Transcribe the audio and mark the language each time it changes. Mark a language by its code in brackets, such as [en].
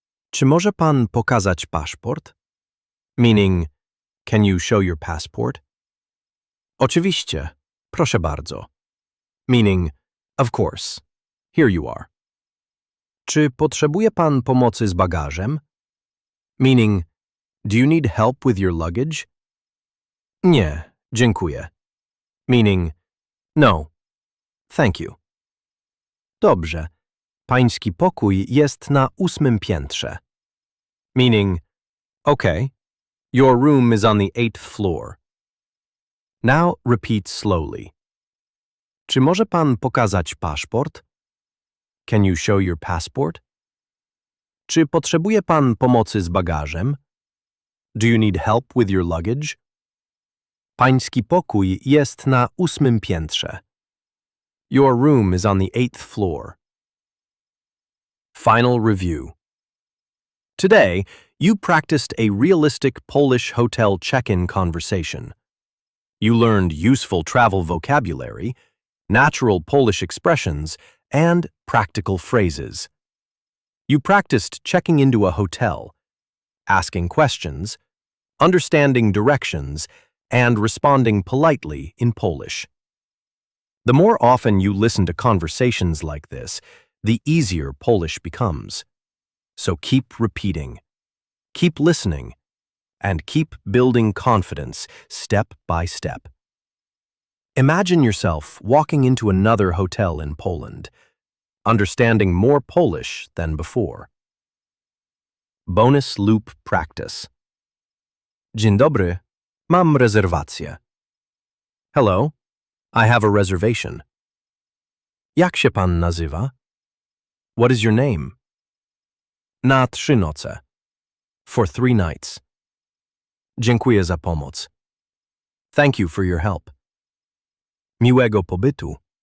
[pl] Czy może pan pokazać paszport? [en] Meaning, can you show your passport? [pl] Oczywiście, proszę bardzo. [en] Meaning, of course, here you are. [pl] Czy potrzebuje pan pomocy z bagażem? [en] Meaning, do you need help with your luggage? [pl] Nie, dziękuję. [en] Meaning, no, thank you. [pl] Dobrze, pański pokój jest na 8. piętrze. [en] Meaning, okay, your room is on the 8th floor. Now repeat slowly. [pl] Czy może pan pokazać paszport? [en] Can you show your passport? [pl] Czy potrzebuje pan pomocy z bagażem? [en] Do you need help with your luggage? [pl] Pański pokój jest na 8. piętrze. [en] Your room is on the 8th floor. Final review. Today, you practiced a realistic Polish hotel check-in conversation. You learned useful travel vocabulary, natural Polish expressions, and practical phrases. You practiced checking into a hotel, asking questions, understanding directions, and responding politely in Polish. The more often you listen to conversations like this, the easier Polish becomes. So keep repeating, keep listening, and keep building confidence step by step. Imagine yourself walking into another hotel in Poland, understanding more Polish than before. Bonus loop practice. [pl] Dzień dobry, mam rezerwację. [en] Hello, I have a reservation. [pl] Jak się pan nazywa? [en] What is your name? [pl] Na 3 noce. [en] For 3 nights. [pl] Dziękuję za pomoc. [en] Thank you for your help. [pl] Miłego pobytu.